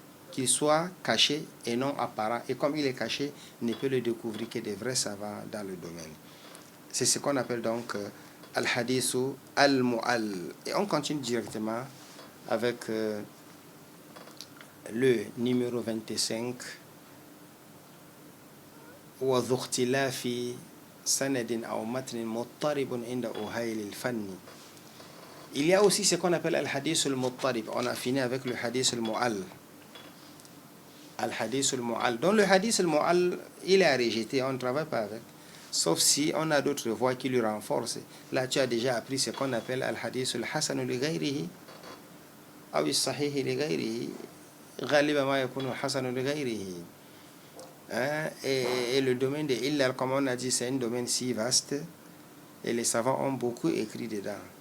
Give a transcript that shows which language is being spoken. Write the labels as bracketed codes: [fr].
[fr] Qu'il soit caché et non apparent. Et comme il est caché, ne peut le découvrir que des vrais savants dans le domaine. C'est ce qu'on appelle donc al-hadithu al-mu'all. Et on continue directement avec le numéro 25. [ar] وذو اختلاف سند أو متن مضطرب عند أهيل الفن. [fr] Il y a aussi ce qu'on appelle al-hadith al-muttarib. On a fini avec le hadith al-mu'all. Al-hadith al-mu'all. Donc le hadith al-mu'all, il est rejeté, on ne travaille pas avec. Sauf si on a d'autres voies qui lui renforcent. Là, tu as déjà appris ce qu'on appelle al-hadith al-hasan li ghayrihi ou al-sahih li ghayrihi. [ar] غالبا ما يكون الحسن لغيره. [fr] Et le domaine de illa, comme on a dit, c'est un domaine si vaste et les savants ont beaucoup écrit dedans.